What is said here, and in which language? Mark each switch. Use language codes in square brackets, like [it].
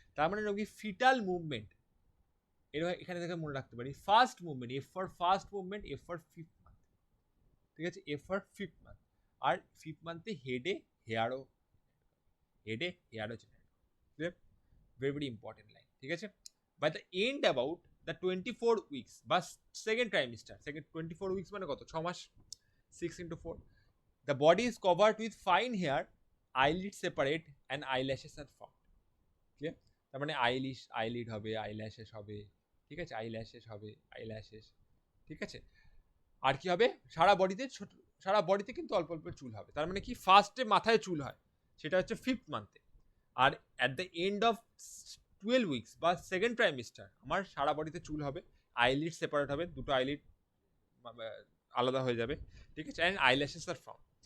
[bn] তার মানে রোগী ফিটাল মুভমেন্ট, এখানে থেকে মনে রাখতে পারি, first movement, F for first movement, F for 5th month, ঠিক আছে, F for 5th month. আর 5th মান্থে হেয়ারও generate, clear? Very very important line, ঠিক আছে। [en] by the end about the 24 weeks বা second trimester, [bn] 24 উইকস মানে কত, 6 মাস, [en] 6 into 4, the body is covered with fine hair, eyelids separate and eyelashes are formed. [bn] Clear? তার মানে eyelid হবে, eyelashes হবে, ঠিক আছে, আইল্যাশেস, ঠিক আছে। আর কি হবে, সারা বডিতে কিন্তু অল্প অল্প চুল হবে। তার মানে কি, ফার্স্টে মাথায় চুল হয়, সেটা হচ্ছে 5th মান্থে। আর [en] at the end of 12 weeks [bn] বা সেকেন্ড ট্রাইমিস্টার আমার সারা বডিতে চুল হবে, আইলিড সেপারেট হবে, দুটো আইলিড আলাদা হয়ে যাবে, ঠিক আছে, [en] And eyelashes আর form.